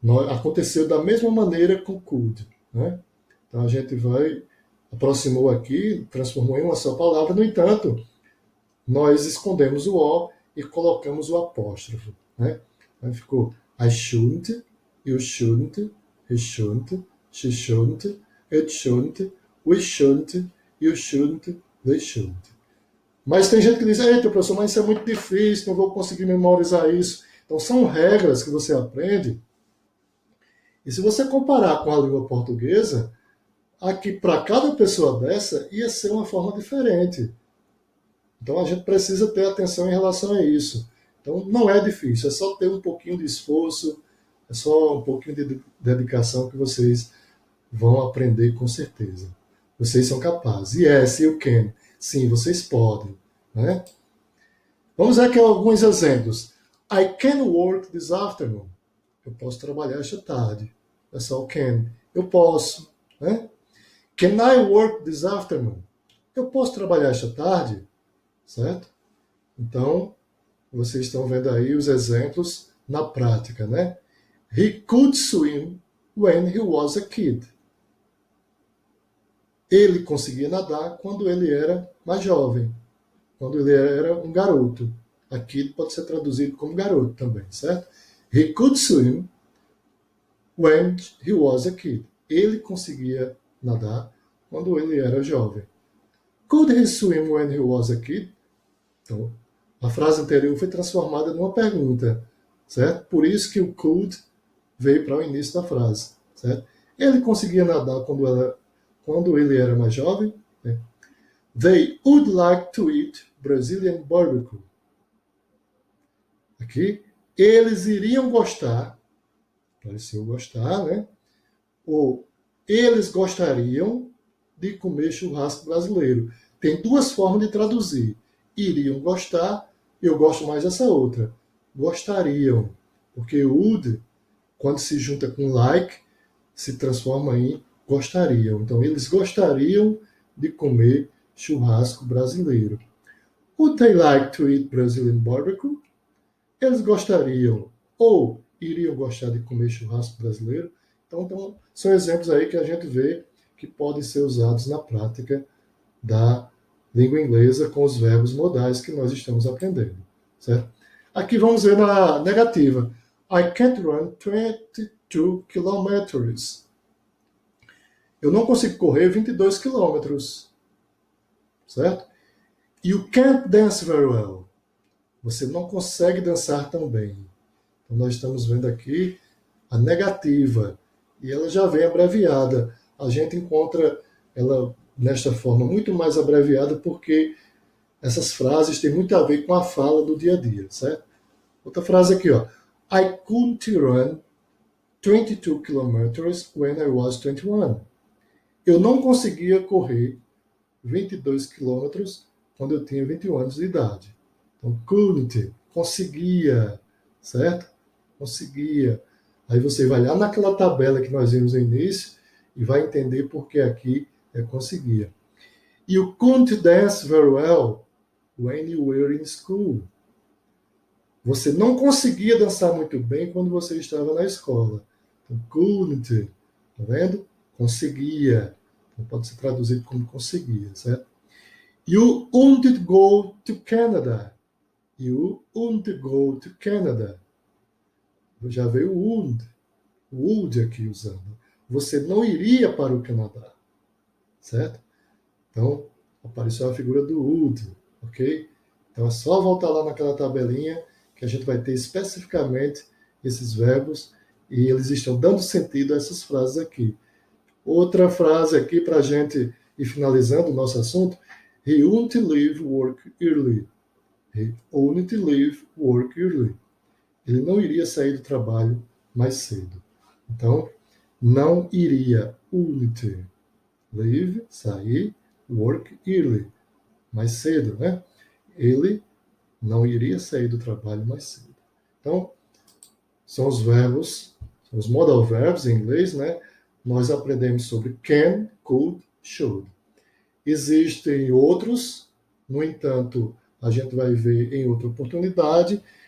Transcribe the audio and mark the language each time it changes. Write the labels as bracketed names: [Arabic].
[Portuguese] Aconteceu da mesma maneira com could, né? Então a gente aproximou aqui, transformou em uma só palavra, no entanto, nós escondemos o O e colocamos o apóstrofo, né? Aí ficou [English] I shouldn't, you shouldn't, he shouldn't, she shouldn't, it shouldn't, we shouldn't, you shouldn't, they shouldn't. [Portuguese] Mas tem gente que diz, eita, professor, mas isso é muito difícil, não vou conseguir memorizar isso. Então são regras que você aprende. E se você comparar com a língua portuguesa, aqui para cada pessoa dessa ia ser uma forma diferente. Então a gente precisa ter atenção em relação a isso. Então não é difícil, é só ter um pouquinho de esforço, é só um pouquinho de dedicação que vocês vão aprender com certeza. Vocês são capazes. [English] Yes, you can. [Portuguese] Sim, vocês podem. Né? Vamos ver aqui alguns exemplos. [English] I can work this afternoon. [Portuguese] Eu posso trabalhar esta tarde. É só o can. Eu posso. Né? [English] Can I work this afternoon? [Portuguese] Eu posso trabalhar esta tarde? Certo? Então, vocês estão vendo aí os exemplos na prática, né? [English] He could swim when he was a kid. [Portuguese] Ele conseguia nadar quando ele era mais jovem, quando ele era um garoto. A kid pode ser traduzido como garoto também, certo? [English] He could swim when he was a kid. [Portuguese] Ele conseguia nadar quando ele era jovem. [English] Could he swim when he was a kid? [Portuguese] Então, a frase anterior foi transformada numa pergunta, certo? Por isso que o could veio para o início da frase, certo? Ele conseguia nadar quando ele era mais jovem? Né? [English] They would like to eat Brazilian barbecue. [Portuguese] Aqui, eles iriam gostar, pareceu gostar, né? Ou eles gostariam de comer churrasco brasileiro. Tem duas formas de traduzir. Iriam gostar, eu gosto mais dessa outra. Gostariam, porque would, quando se junta com like, se transforma em gostariam. Então, eles gostariam de comer churrasco brasileiro. [English] Would they like to eat Brazilian barbecue? [Portuguese] Eles gostariam ou iriam gostar de comer churrasco brasileiro? Então, são exemplos aí que a gente vê que podem ser usados na prática da língua inglesa com os verbos modais que nós estamos aprendendo, certo? Aqui vamos ver na negativa. [English] I can't run 22 kilometers. [Portuguese] Eu não consigo correr 22 quilômetros, certo? [English] You can't dance very well. [Portuguese] Você não consegue dançar tão bem. Então, nós estamos vendo aqui a negativa. E ela já vem abreviada. A gente encontra ela nesta forma muito mais abreviada porque essas frases têm muito a ver com a fala do dia a dia, certo? Outra frase aqui, ó. [English] I couldn't run 22 kilometers when I was 21. [Portuguese] Eu não conseguia correr 22 quilômetros quando eu tinha 21 anos de idade. Então, couldn't, conseguia, certo? Conseguia. Aí você vai lá naquela tabela que nós vimos no início e vai entender por que aqui é conseguia. [English] You couldn't dance very well when you were in school. [Portuguese] Você não conseguia dançar muito bem quando você estava na escola. Então, couldn't, tá vendo? Conseguia. Então, pode ser traduzido como conseguia, certo? [English] You wouldn't go to Canada. You wouldn't go to Canada. [Portuguese] Já veio o would aqui usando. Você não iria para o Canadá, certo? Então, apareceu a figura do would, ok? Então, é só voltar lá naquela tabelinha que a gente vai ter especificamente esses verbos e eles estão dando sentido a essas frases aqui. Outra frase aqui para a gente ir finalizando o nosso assunto. [English] He wouldn't leave work early. He wouldn't leave work early. [Portuguese] Ele não iria sair do trabalho mais cedo. Então, não iria. [English] Wouldn't leave, [Portuguese] sair, [English] work early. [Portuguese] Mais cedo, né? Ele não iria sair do trabalho mais cedo. Então, são os verbos, são os modal verbs em inglês, né? nós aprendemos sobre can, could, should. Existem outros, no entanto, a gente vai ver em outra oportunidade.